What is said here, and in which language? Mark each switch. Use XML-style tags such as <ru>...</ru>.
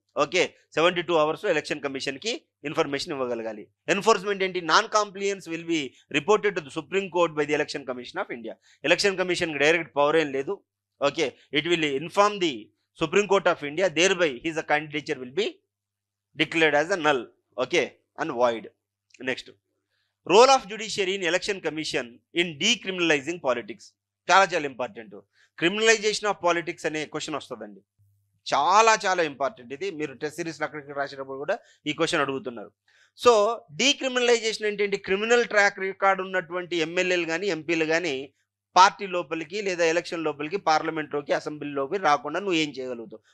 <te>Okay, 72 hours election కమిషన్కి information ఇవ్వగలగాలి. Enforcement ఏంటి?</te> <en>Non compliance will be reported to the Supreme Court by the Election Commission of India.</en> <te>Election కమిషన్కి direct power ఏం లేదు.</te> <en>Okay, it will inform the supreme court of India, thereby his candidature will be declared as a null, okay, and void. Next, role of judiciary in election commission in decriminalizing politics.</en> <te>చాలా important. Criminalization of politics అనే question వస్తుందండి, చాలా important. ఇది మీరు test సిరీస్లో అక్కడికి రాసేటప్పుడు కూడా ఈ క్వశ్చన్ అడుగుతున్నారు. సో డీక్రిమినలైజేషన్ ఏంటంటే క్రిమినల్ ట్రాక్ రికార్డ్ ఉన్నటువంటి ఎమ్మెల్యేలు కానీ ఎంపీలు కానీ పార్టీ లోపలికి లేదా ఎలక్షన్ లోపలికి పార్లమెంట్లోకి అసెంబ్లీలోకి రాకుండా నువ్వు ఏం చేయగలుగుతావు.</te>